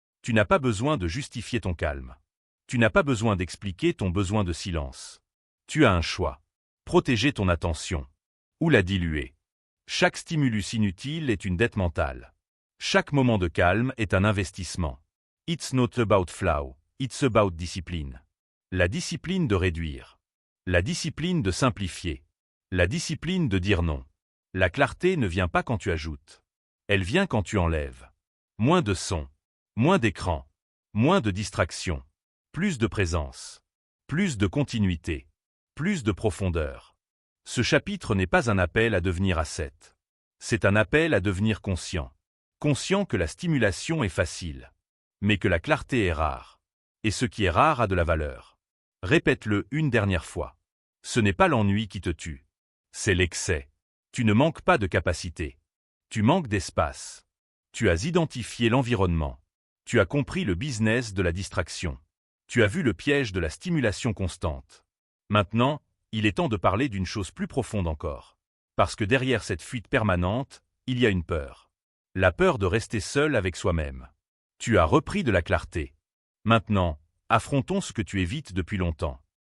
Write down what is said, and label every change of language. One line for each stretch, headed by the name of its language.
French: Tu n'as pas besoin de justifier ton calme. Tu n'as pas besoin d'expliquer ton besoin de silence. Tu as un choix. Protéger ton attention. Ou la diluer. Chaque stimulus inutile est une dette mentale. Chaque moment de calme est un investissement.
English: It's not about flow, it's about discipline.
French: La discipline de réduire. La discipline de simplifier. La discipline de dire non. La clarté ne vient pas quand tu ajoutes. Elle vient quand tu enlèves. Moins de son. Moins d'écran. Moins de distraction. Plus de présence. Plus de continuité. Plus de profondeur. Ce chapitre n'est pas un appel à devenir ascète. C'est un appel à devenir conscient. Conscient que la stimulation est facile. Mais que la clarté est rare. Et ce qui est rare a de la valeur. Répète-le une dernière fois. Ce n'est pas l'ennui qui te tue. C'est l'excès. Tu ne manques pas de capacité. Tu manques d'espace. Tu as identifié l'environnement. Tu as compris le business de la distraction. Tu as vu le piège de la stimulation constante. Maintenant, il est temps de parler d'une chose plus profonde encore. Parce que derrière cette fuite permanente, il y a une peur. La peur de rester seul avec soi-même. Tu as repris de la clarté. Maintenant, affrontons ce que tu évites depuis longtemps.